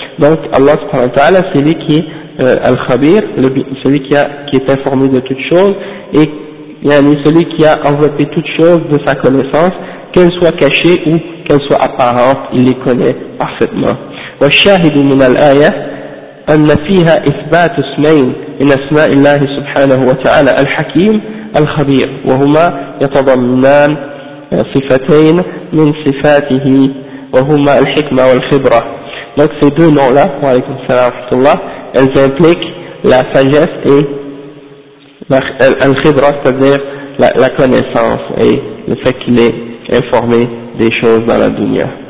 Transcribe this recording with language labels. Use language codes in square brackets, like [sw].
[fr] Donc Allah subhanahu wa ta'ala, c'est lui qui est al-khabir, celui qui est informé de toutes choses, et yani, celui qui a enveloppé toutes choses de sa connaissance, qu'elle soit cachée ou qu'elle soit apparente, il les connaît parfaitement. [ar] وَالشَّاهِدُ مِنَ الْآيَةِ أَنَّ فِيهَا إِثْبَاتُ اسْمَيْنِ من أسماء الله سبحانه وتعالى الحكيم الخبير، وهما يتضمنان صفتين من صفاته وهما الحكمة والخبرة. [fr] Donc ces deux noms-là, [ar] wa alaykum salam wa rahmatullah, [fr] elles impliquent la sagesse et al-khibra, c'est-à-dire la connaissance et le fait qu'il est informé des choses dans la dunya.